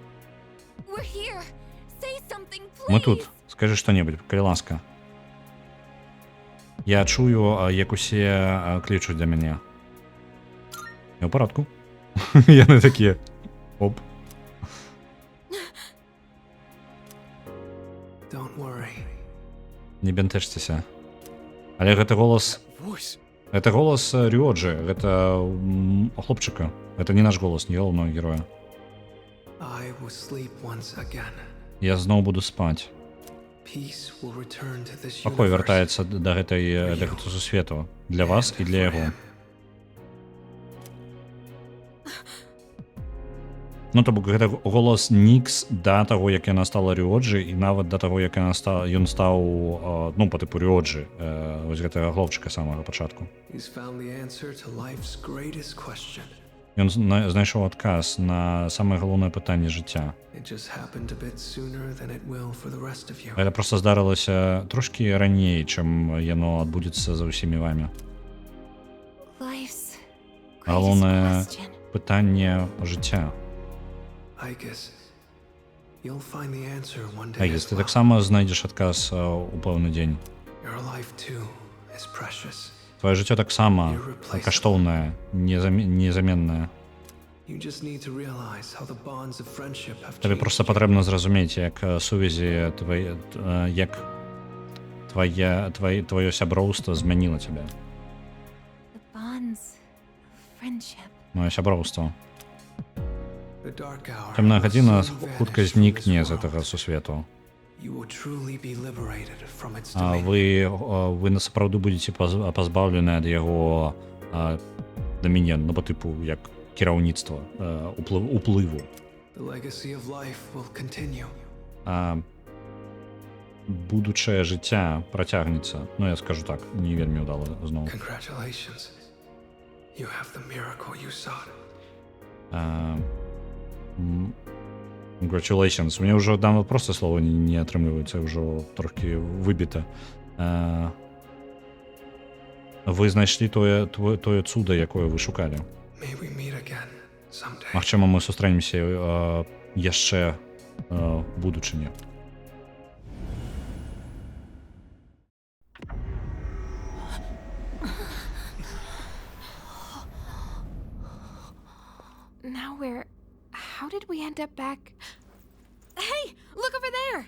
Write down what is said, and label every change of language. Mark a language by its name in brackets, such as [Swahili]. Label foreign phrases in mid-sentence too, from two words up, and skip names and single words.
[Belarusian] Мы тут. Скажы што-небудзь, калі ласка. Я чую, як усе клічуць да мяне. Я ў парадку. Яны такія. Оп. [English] Don't worry. [Belarusian] Не бянтэжцеся. Але гэта голас... Voice. Гэта голас Рюоджы, гэта хлопчыка. Гэта не наш голас, не галоўнага героя. [English] I will sleep once again. [Belarusian] Я зноў буду спаць. [English] Peace will return to this [Belarusian] Пакой [English] universe. [Belarusian] вяртаецца да гэтага сусвету. Для вас і для яго. Ну, то бок гэта голас Нікс да таго, як яна стала Рюоджы, і нават да таго, як ён стаў, ну, па тыпу Рюоджы, вось гэтага хлопчыка самага пачатку. [English] He's found the answer to life's greatest question. [Belarusian] Ён знайшоў адказ на самае галоўнае пытанне жыцця. [English] It just happened a bit sooner than it will for the rest of you. [Belarusian] Гэта проста здарылася трошкі раней, чым яно адбудзецца за ўсімі вамі. [English] Life's [Belarusian] Галоўнае пытанне жыцця. [English] I guess you'll find the answer one day. [Belarusian] Айгіс, ты таксама знайдзеш адказ у пэўны дзень. [English] Your life too is precious. [Belarusian] Твоё жыццё таксама каштоўнае, незаменнае. [English] You just need to realize how the bonds of friendship have [Belarusian] Табе [English] changed. [Belarusian] проста патрэбна зразумець, як сувязі як твоё сяброўства змяніла цябе. [English] The bonds of friendship. [Belarusian] Моё сяброўства. [English] The dark hour [Belarusian] Цёмная [English] will [Belarusian] гадзіна [English] soon [Belarusian] хутка [English] vanish from [Belarusian] знікне [English] this [Belarusian] з [English] world. [Belarusian] гэтага сусвету. [English] You will truly be liberated from its [Belarusian] А [English] domain. [Belarusian] вы насапраўды будзеце пазбаўлены ад яго дамінен, ну, па тыпу, як кіраўніцтва, уплыву. [English] The legacy of life will continue. [Belarusian] Будучае жыцця працягнецца. Ну, я скажу так, не вельмі ўдала зноў. [English] Congratulations. You have the miracle you sought. Congratulations. [Russian] У меня [Belarusian] ўжо давно просто слова не атрымліваецца, ўжо трохі выбіта. Вы знайшлі тое цуда, якое вы шукалі. [English] May we meet again someday. [Belarusian] Магчыма, мы сустрэнемся яшчэ в будучыні. [English] Now where... How did we end up back... Hey! Look over there!